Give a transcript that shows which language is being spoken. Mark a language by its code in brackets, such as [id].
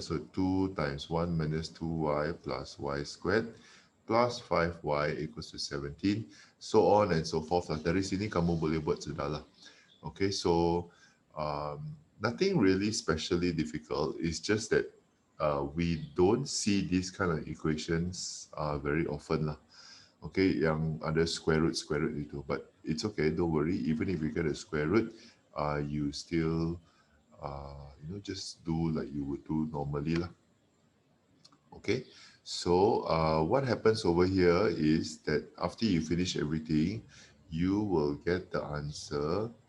[en] So 2 times 1 minus 2y plus y squared plus 5y equals to 17. So on and so forth. [ms] Dari sini kamu boleh buat sudah lah. [en] Okay, so nothing really specially difficult. It's just that we don't see these kind of equations very often lah. [ms] Okay, yang ada square root itu. [en] But it's okay, don't worry. Even if you get a square root, you still just do like you would do normally lah. Okay, so what happens over here is that after you finish everything, you will get the answer.